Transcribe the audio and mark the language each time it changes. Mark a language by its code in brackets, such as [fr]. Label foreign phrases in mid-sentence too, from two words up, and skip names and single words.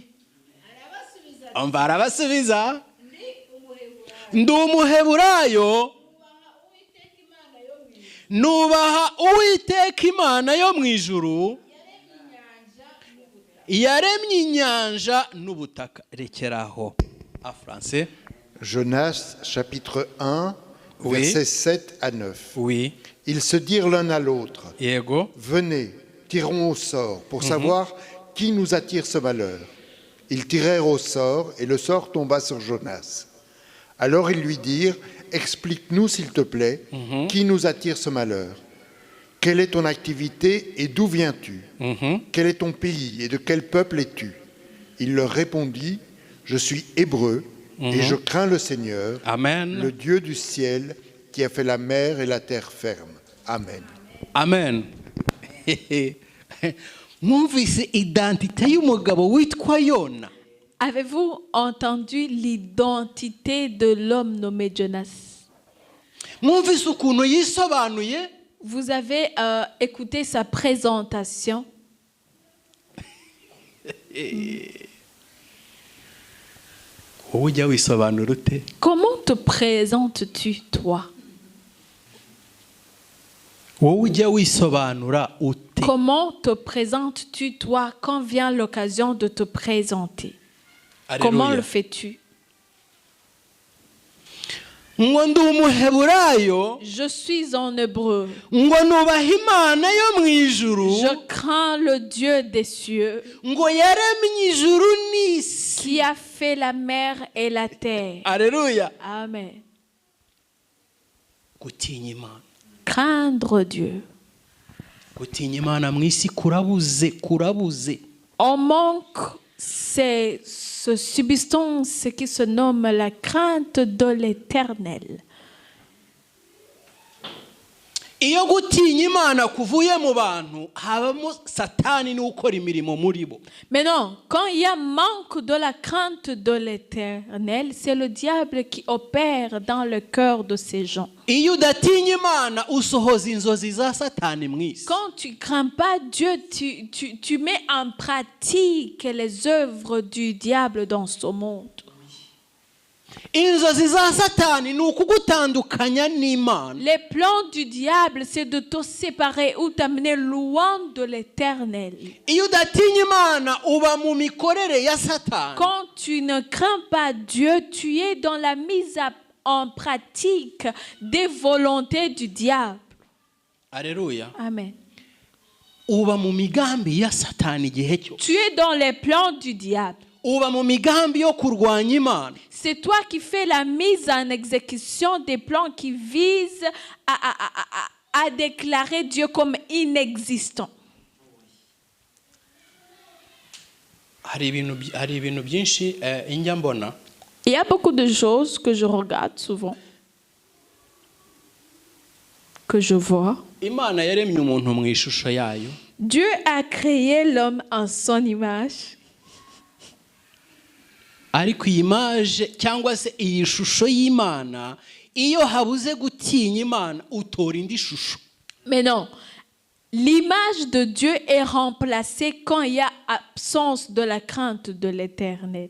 [rw] Umva arabasubiza, ndi Umuheburayo, nubaha Uwiteka Imana yo mu ijuru, yaremye inyanja n'ubutaka. Rekeraho. [fr] En français. Jonas chapitre 1 Oui. versets 7 à 9. Oui. Ils se dirent l'un à l'autre, [rw] Yego. [fr] venez, tirons au sort pour savoir qui nous attire ce malheur. Ils tirèrent au sort et le sort tomba sur Jonas. Alors ils lui dirent, explique-nous s'il te plaît, qui nous attire ce malheur? Quelle est ton activité et d'où viens-tu? Quel est ton pays et de quel peuple es-tu? Il leur répondit, je suis hébreu et je crains le Seigneur, Amen. le Dieu du ciel qui a fait la mer et la terre ferme. Amen. Amen. [rw] Mwumvise identité y'umugabo witwa Yona. [fr] Avez-vous entendu l'identité de l'homme nommé Jonas? [rw] Mwumvise ukuntu yisobanuye. [fr] Vous avez écouté sa présentation. [rw] Wowe ujya wisobanura ute? [fr] Comment te présentes-tu, toi? [rw] wowe ujya wisobanura ute? [fr] Comment te présentes-tu toi quand vient l'occasion de te présenter? Comment le fais-tu? [rw] ngo ndi umuheburayo, [fr] Je suis en hébreu. [rw] ngo nubaha Imana yo mu ijuru, [fr] Je crains le Dieu des cieux [rw] ngo yaremye ijuru n'isi. [fr] qui a fait la mer et la terre. Alléluia. Amen. [rw] Gutinya Imana, [fr] Craindre Dieu. [rw] gutinya Imana mu isi kurabuze. [fr] On manque ce substance qui se nomme la crainte de l'Éternel. [rw] Iyo gutinya Imana kuvuye mu bantu, habamo Satani n'ukora imirimo muri bo. [fr] Maintenant, quand il y a manque de la crainte de l'Éternel, c'est le diable qui opère dans le cœur de ces gens. [rw] Iyo udatinya Imana usohoza inzozi za Satani mu isi. [fr] Quand tu ne crains pas Dieu, tu mets en pratique les œuvres du diable dans ce monde. [rw] Inzozi za Satani ni ukugutandukanya n'Imana. [fr] Les plans du diable, c'est de te séparer ou t'amener loin de l'Éternel. [rw] Iyo udatinya Imana uba mu mikorere ya Satani. [fr] Quand tu ne crains pas Dieu, tu es dans la mise en pratique des volontés du diable. Alléluia. Amen. [rw] Uba mu migambi ya Satani igihe cyose. [fr] Tu es dans les plans du diable. [rw] Uba mu migambi yo kurwanya Imana. [fr] C'est toi qui fais la mise en exécution des plans qui visent à déclarer Dieu comme inexistant. [rw] Hari ibintu byinshi njya mbona. [fr] Il y a beaucoup de choses que je regarde souvent, que je vois. [rw] Imana yaremye umuntu mu ishusho yayo. [fr] Dieu a créé l'homme en son image. [rw] Ariko iyi image cyangwa se iyi shusho y'Imana, iyo habuze gutinya Imana utora indi shusho. [fr] Mais non, l'image de Dieu est remplacée quand il y a absence de la crainte de l'Éternel.